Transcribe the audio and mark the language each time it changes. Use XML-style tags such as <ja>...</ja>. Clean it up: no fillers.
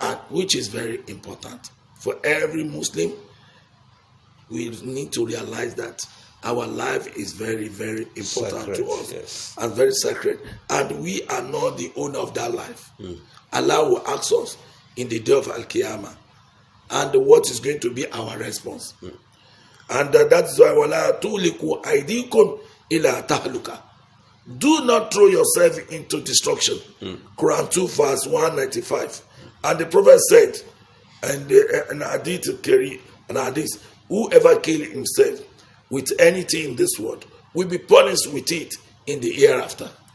<en>Which is very important. For every Muslim, we need to realize that our life is very, very important to us. yes. And very sacred. And we are not the owner of that life. Allah will ask us in the day of Al-Qiyamah. And what is going to be our response. And that's why</en> <ar>وَلَا تُولِكُوا أَيْدِيكُمْ إِلَىٰ تَهْلُكَ.</ar> <en>Do not throw yourself into destruction. Quran 2 verse 195. And the Prophet said, and an hadith, whoever kill himself with anything in this world will be punished with it in the hereafter.</en>